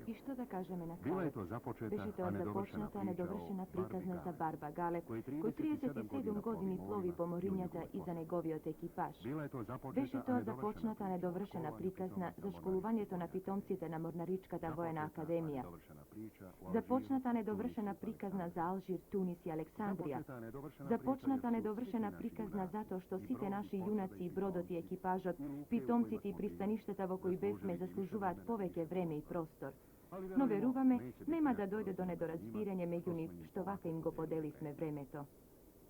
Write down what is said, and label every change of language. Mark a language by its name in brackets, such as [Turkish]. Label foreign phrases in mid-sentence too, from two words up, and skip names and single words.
[Serbian] I što da kažeme na Bila je kraju? to započeta, [Macedonian] Беше тоа [Serbian] a nedovršena [Macedonian] започната, [Serbian] priča [Macedonian] недовршена [Serbian] o [Macedonian] приказна [Serbian] Barbi [Macedonian] за [Serbian] Galeb, [Macedonian] Барба Галеб, [Serbian] koji [Macedonian] кој 37 години плови по морињата и за неговиот екипаж. [Serbian] Bila je to započeta, [Macedonian] Беше [Serbian] a [Macedonian] тоа [Serbian] nedovršena [Macedonian] започната, [Serbian] priča [Macedonian] недовршена [Serbian] o [Macedonian] приказна за [Serbian] školovanju [Macedonian] школувањето на питомците на Морнаричката воена академија. [Serbian] Započeta, a nedovršena priča o [Macedonian] Започната, [Serbian] Alžiru, [Macedonian] недовршена [Serbian] Tunisu, [Macedonian] приказна за Алжир, Тунис и Александрија. [Serbian] Započeta, nedovršena [Macedonian] Започната, [Serbian] priča jer su [Macedonian] недовршена [Serbian] svi naši [Macedonian] приказна [Serbian] junaci [Macedonian] затоа што [Serbian] i [Macedonian] сите [Serbian] brod, [Macedonian] наши [Serbian] i [Macedonian] јунаци [Serbian] posade, [Macedonian] и бродот и [Serbian] i [Macedonian] екипажот, [Serbian] luke u kojima [Macedonian] питомците и [Serbian] smo [Macedonian] пристаништата во кои [Serbian] bili, [Macedonian] бевме [Serbian] zaslužili [Macedonian] заслужуваат [Serbian] više [Macedonian] повеќе [Serbian] vremena [Macedonian] време и простор. [Serbian] Ali [Macedonian] Но [Serbian] verujemo, [Macedonian] веруваме, [Serbian] neće biti [Macedonian] нема да [Serbian] lako [Macedonian] дојде до [Serbian] sa njima, [Macedonian] недораспирање меѓу [Serbian] što [Macedonian] нив, [Serbian] smo im [Macedonian] што вака им го [Serbian] podelili [Macedonian] поделивме [Serbian] vreme. [Macedonian] времето.